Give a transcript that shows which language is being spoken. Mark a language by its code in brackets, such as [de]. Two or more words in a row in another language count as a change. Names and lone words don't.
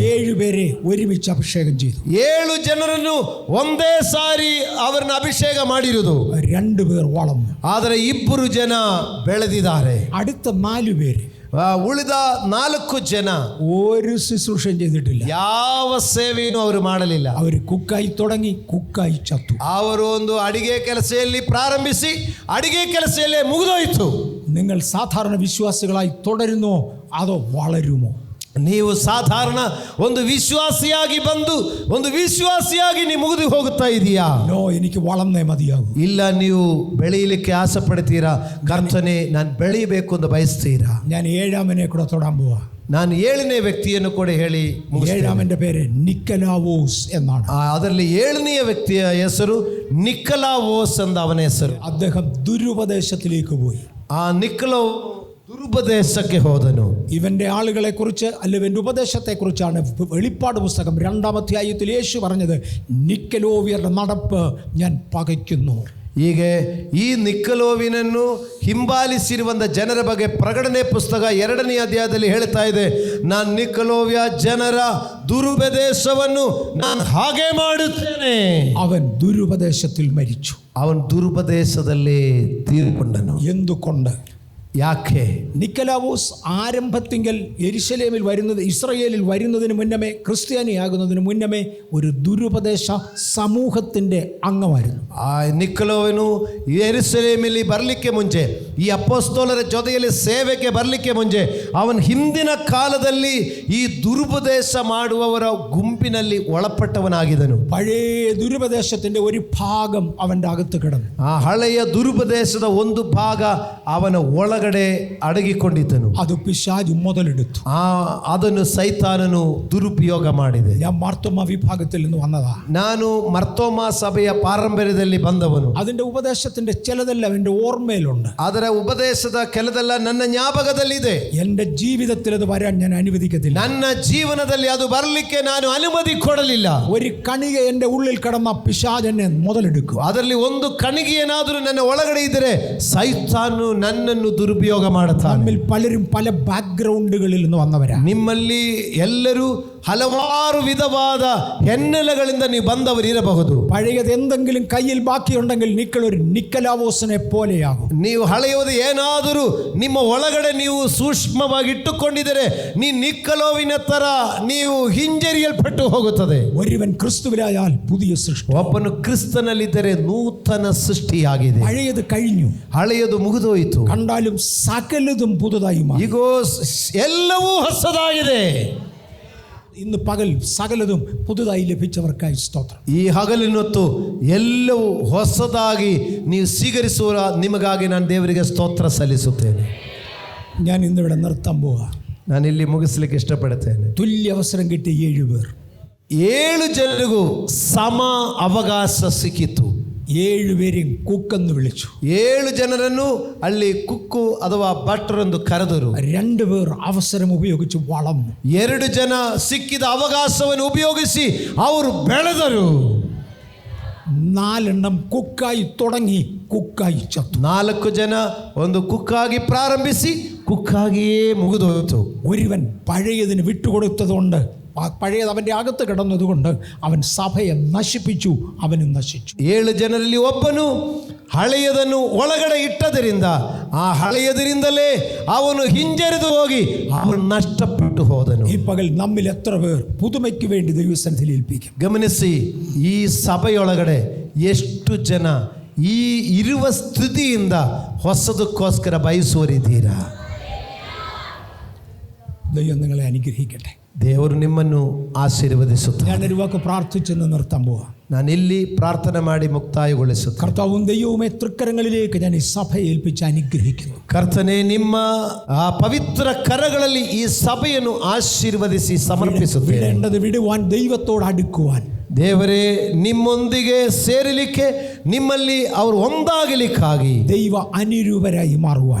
[ml] 7 പേരെ ഒരുമിച്ച് അഭിഷേകം ചെയ്തു. [kn] 7 ಜನರನ್ನು ಒಂದೇ ಸಾರಿ ಅವರನ್ನು ಅಭಿಷೇಕ ಮಾಡಿರುವುದು. [ml] 2 പേർ വളർന്നു. [kn] ಆದರೆ 2 ಜನ ಬೆಳೆದಿದ್ದಾರೆ. [ml] അടുത്ത 4 പേര്, [kn] ಉಳಿದ 4 ಜನ [ml] ഒരു ശുശ്രൂഷയും ചെയ്തിട്ടില്ല. [kn] ಯಾವ ಸೇವೆಯನ್ನು ಅವರು ಮಾಡಲಿಲ್ಲ. [ml] അവർ കുക്കായി തുടങ്ങി, കുക്കായി ചത്തു. [kn] ಅವರು ಒಂದು ಅಡಿಗೆ ಕೆಲಸದಲ್ಲಿ ಪ್ರಾರಂಭಿಸಿ ಅಡಿಗೆ ಕೆಲಸದಲ್ಲೇ ಮುಗಿದೋಯ್ತು. [ml] നിങ്ങൾ സാധാരണ വിശ്വാസികളായി തുടരുന്നോ അതോ വളരുമോ? [kn] ನೀವು ಸಾಧಾರಣ ಒಂದು ವಿಶ್ವಾಸಿಯಾಗಿ ಬಂದು ಒಂದು ವಿಶ್ವಾಸಿಯಾಗಿ ನೀವು ಮುಗಿದು ಹೋಗುತ್ತಾ ಇದೀಯಾ? [ml] നോ, എനിക്ക് വളർന്നേ മതിയാകും. [kn] ಇಲ್ಲ, ನೀವು ಬೆಳೆಯಲಿಕ್ಕೆ ಆಸೆ ಪಡ್ತೀರಾ? ಕರ್ತನೇ, ನಾನು ಬೆಳೆಯಬೇಕು ಅಂತ ಬಯಸ್ತೀರಾ? [ml] ഞാൻ 7ാമനെ കൂടെ തൊടാൻ പോവാ. [kn] ನಾನು 7ನೇ ವ್ಯಕ್ತಿಯನ್ನು ಕೂಡ ಹೇಳಿ ಮುಗಿಸ್ತೇನೆ. [ml] 7ാമന്റെ പേര് നിക്കലാവോസ് എന്നാണ്. [kn] ಅದರಲ್ಲಿ 7ನೆಯ ವ್ಯಕ್ತಿಯ ಹೆಸರು ನಿಕಲಾವೋಸ್ ಅಂತ ಅವನ ಹೆಸರು. [ml] അദ്ദേഹം ദുരുപദേശത്തിലേക്ക് പോയി. [kn] ಆ ನಿಕಲೋ ದುರುಪದೇಶ ದುರುಪದೇಶಕ್ಕೆ ಹೋದನು. [ml] ഇവന്റെ ആളുകളെ കുറിച്ച് അല്ല ഇവന്റെ ഉപദേശത്തെ കുറിച്ചാണ് വെളിപ്പാട് പുസ്തകം 2-ാം അധ്യായത്തിൽ യേശു പറഞ്ഞത്, നിക്കലോവിയരുടെ നടപ്പ് ഞാൻ പകയ്ക്കുന്നു. [kn] ಹೀಗೆ ಈ ನಿಕ್ಕಲೋವಿನನ್ನು ಹಿಂಬಾಲಿಸಿರುವಂಥ ಜನರ ಬಗ್ಗೆ ಪ್ರಕಟಣೆ ಪುಸ್ತಕ 2ನೇ ಅಧ್ಯಾಯದಲ್ಲಿ ಹೇಳ್ತಾ ಇದೆ, ನಾನು ನಿಕ್ಕಲೋವಿಯ ಜನರ ದುರುಪದೇಶವನ್ನು ನಾನು ಹಾಗೆ ಮಾಡುತ್ತೇನೆ. [ml] അവൻ ദുരുപദേശത്തിൽ മരിച്ചു. [kn] ಅವನು ದುರುಪದೇಶದಲ್ಲೇ ತೀರಿಕೊಂಡನು. [ml] എന്തുകൊണ്ട്? [kn] ಯಾಕೆ? [ml] നിക്കലാവോസ് ആരംഭത്തിങ്കൽ യെരുശലേമിൽ വരുന്നത്, ഇസ്രായേലിൽ വരുന്നതിന് മുന്നമേ, ക്രിസ്ത്യാനിയാകുന്നതിന് മുന്നമേ ഒരു ദുരുപദേശ സമൂഹത്തിൻ്റെ അംഗമായിരുന്നു. [kn] ಆ ನಿಕ್ಕಲೋವನು ಯೆರೂಸಲೇಮಿನಲ್ಲಿ ಬರಲಿಕ್ಕೆ ಮುಂಚೆ, ಈ ಅಪೊಸ್ತಲರ ಜೊತೆಯಲ್ಲಿ ಸೇವೆಗೆ ಬರಲಿಕ್ಕೆ ಮುಂಚೆ, ಅವನು ಹಿಂದಿನ ಕಾಲದಲ್ಲಿ ಈ ದುರುಪದೇಶ ಮಾಡುವವರ ಗುಂಪಿನಲ್ಲಿ ಒಳಪಟ್ಟವನಾಗಿದ್ದನು. [ml] പഴയ ദുരുപദേശത്തിൻ്റെ ഒരു ഭാഗം അവൻ്റെ അകത്ത് കിടന്നു. [kn] ಆ ಹಳೆಯ ದುರುಪದೇಶದ ಒಂದು ಭಾಗ ಅವನ ಒಳಗಡೆ ಅಡಗಿಕೊಂಡಿದ್ದನು. [ml] അത് പിശാച് മുതലെടുത്തു. [kn] ಅದನ್ನು ಸೈತಾನನು ದುರುಪಯೋಗ ಮಾಡಿದೆ. [ml] ഞാൻ മാർത്തോമ വിഭാഗത്തിൽ നിന്ന് വന്നതാ. [kn] ನಾನು ಮರ್ತೋಮ ಸಭೆಯ ಪಾರಂಪರ್ಯದಲ್ಲಿ ಬಂದವನು. [ml] അതിന്റെ ഉപദേശത്തിന്റെ ചിലതെല്ലാം എൻ്റെ ഓർമ്മയിലുണ്ട്. [kn] ಅದರ ಉಪದೇಶದ ಕೆಲದೆಲ್ಲ ನನ್ನ ಜ್ಞಾಪಕದಲ್ಲಿದೆ. [ml] എൻ്റെ ജീവിതത്തിൽ അത് വരാൻ ഞാൻ അനുവദിക്കത്തില്ല. [kn] ನನ್ನ ಜೀವನದಲ್ಲಿ ಅದು ಬರಲಿಕ್ಕೆ ನಾನು ಅನುಮತಿ ಕೊಡಲಿಲ್ಲ. [ml] ഒരു കണിക എൻ്റെ ഉള്ളിൽ കിടന്ന പിശാച് എന്നെ ಮೊದലെടുക്കും. [kn] ಅದರಲ್ಲಿ ಒಂದು ಕಣಿಗೆ ಏನಾದರೂ ನನ್ನ ಒಳಗಡೆ ಇದ್ದರೆ ಸೈತಾನು ನನ್ನನ್ನು ದುರುಪಯೋಗ ಮಾಡುತ್ತಾನೆ. [ml] നമ്മിൽ പലരും പല ബാക്ക്ഗ്രൗണ്ടുകളിൽ നിന്ന് വന്നവരാ. [kn] ನಿಮ್ಮಲ್ಲಿ ಎಲ್ಲರೂ ಹಲವಾರು ವಿಧವಾದ ಹೆನ್ನೆಲೆಗಳಿಂದ ನೀವು ಬಂದವರು ಇರಬಹುದು. [ml] പഴയത് എന്തെങ്കിലും കയ്യിൽ ബാക്കിയുണ്ടെങ്കിൽ നിങ്ങളൊരു നിക്കലാവോസിനെ പോലെയാകും. [kn] ನೀವು ಹಳೆಯದು ಏನಾದರೂ ನಿಮ್ಮ ಒಳಗಡೆ ನೀವು ಸೂಕ್ಷ್ಮವಾಗಿ ಇಟ್ಟುಕೊಂಡಿದ್ದರೆ ನೀ ನಿಕ್ಕಲೋವಿನ ತರ ನೀವು ಹಿಂಜರಿಯಲ್ಪಟ್ಟು ಹೋಗುತ್ತದೆ. [ml] ഒരുവൻ ക്രിസ്തുവിലായാൽ പുതിയ സൃഷ്ടി. [kn] ಒಬ್ಬನು ಕ್ರಿಸ್ತನಲ್ಲಿದ್ದರೆ ನೂತನ ಸೃಷ್ಟಿಯಾಗಿದೆ. [ml] പഴയത് കഴിഞ്ഞു, [kn] ಹಳೆಯದು ಮುಗಿದೋಯಿತು. [ml] കണ്ടാലും സകലതും പുതുതായി മാറി. [kn] ಈಗ ಎಲ್ಲವೂ ಹೊಸದಾಗಿದೆ. [ml] ഇന്ന് പകൽ സകലതും പുതുതായി ലഭിച്ചവർക്കായി സ്തോത്രം. [kn] ಈ ಹಗಲಿನೊತ್ತು ಎಲ್ಲವೂ ಹೊಸದಾಗಿ ನೀವು ಸ್ವೀಕರಿಸುವ ನಿಮಗಾಗಿ ನಾನು ದೇವರಿಗೆ ಸ್ತೋತ್ರ ಸಲ್ಲಿಸುತ್ತೇನೆ. [ml] ഞാൻ ഇന്നിവിടെ നിർത്താൻ പോവാ. [kn] ನಾನು ಇಲ್ಲಿ ಮುಗಿಸ್ಲಿಕ್ಕೆ ಇಷ್ಟಪಡುತ್ತೇನೆ. [ml] തുല്യ അവസരം കിട്ടിയ 7 പേർ, [kn] 7 ಜನರಿಗೂ ಸಮ ಅವಕಾಶ ಸಿಕ್ಕಿತು. [ml] 7 പേരെയും കുക്കെന്ന് വിളിച്ചു. [kn] 7 ಜನರನ್ನು ಅಲ್ಲಿ ಕುಕ್ಕು ಅಥವಾ ಭಟ್ರು ಎಂದು ಕರೆದರು. [ml] 2 പേർ അവസരം ഉപയോഗിച്ച് വളർന്നു. [kn] 2 ಜನ ಸಿಕ್ಕಿದ ಅವಕಾಶವನ್ನು ಉಪಯೋಗಿಸಿ ಅವರು ಬೆಳೆದರು. [ml] 4 എണ്ണം കുക്കായി തുടങ്ങി, കുക്കായി ചത്തു. [kn] 4 ಜನ ಒಂದು ಕುಕ್ಕಾಗಿ ಪ್ರಾರಂಭಿಸಿ ಕುಕ್ಕಾಗಿಯೇ ಮುಗಿದೋಯಿತು. [ml] ഒരുവൻ പഴയതിന് വിട്ടുകൊടുത്തതുകൊണ്ട്, പഴയത് അവൻ്റെ അകത്ത് കിടന്നതുകൊണ്ട് അവൻ സഭയെ നശിപ്പിച്ചു, അവനും നശിച്ചു. [kn] 7 ಜನರಲ್ಲಿ ಒಬ್ಬನು ಹಳೆಯದನ್ನು ಒಳಗಡೆ ಇಟ್ಟದರಿಂದ ಆ ಹಳೆಯದರಿಂದಲೇ ಅವನು ಹಿಂಜರಿದು ಹೋಗಿ ಅವನು ನಷ್ಟಪಟ್ಟು ಹೋದನು. [ml] ഈ പകൽ നമ്മിൽ എത്ര പേർ പുതുമയ്ക്ക് വേണ്ടി ദൈവസന്നിധിയിൽ ഏൽപ്പിക്കും? [kn] ಗಮನಿಸಿ, ಈ ಸಭೆಯೊಳಗಡೆ ಎಷ್ಟು ಜನ ಈ ಇರುವ ಸ್ಥಿತಿಯಿಂದ ಹೊಸದಕ್ಕೋಸ್ಕರ ಬಯಸುವರಿದ್ದೀರಾ? [ml] ദൈവം നിങ്ങളെ അനുഗ്രഹിക്കട്ടെ. [kn] ದೇವರು ನಿಮ್ಮನ್ನು ಆಶೀರ್ವದಿಸುತ್ತಾರೆ. [ml] ഞാനൊരു വാക്ക് പ്രാർത്ഥിച്ചെന്ന് നിർത്താൻ പോവാ. [kn] ನಾನು ಇಲ್ಲಿ ಪ್ರಾರ್ಥನೆ ಮಾಡಿ ಮುಕ್ತಾಯಗೊಳಿಸುತ್ತೇನೆ. [ml] കർത്താവും ദൈവവുമേ തൃക്കരങ്ങളിലേക്ക് ഞാൻ ഈ സഭയെ ഏൽപ്പിച്ച് അനുഗ്രഹിക്കുന്നു. [kn] ಕರ್ತನೆ, ನಿಮ್ಮ ಆ ಪವಿತ್ರ ಕರಗಳಲ್ಲಿ ಈ ಸಭೆಯನ್ನು ಆಶೀರ್ವದಿಸಿ ಸಮರ್ಪಿಸುತ್ತೇನೆ. [ml] വിടേണ്ടത് വിടുവാൻ, ദൈവത്തോട് അടുക്കുവാൻ. [kn] ದೇವರೇ, ನಿಮ್ಮೊಂದಿಗೆ ಸೇರಲಿಕ್ಕೆ, ನಿಮ್ಮಲ್ಲಿ ಅವರು ಒಂದಾಗಲಿಕ್ಕಾಗಿ, [ml] ദൈവ അനുരൂപരായി മാറുവാൻ,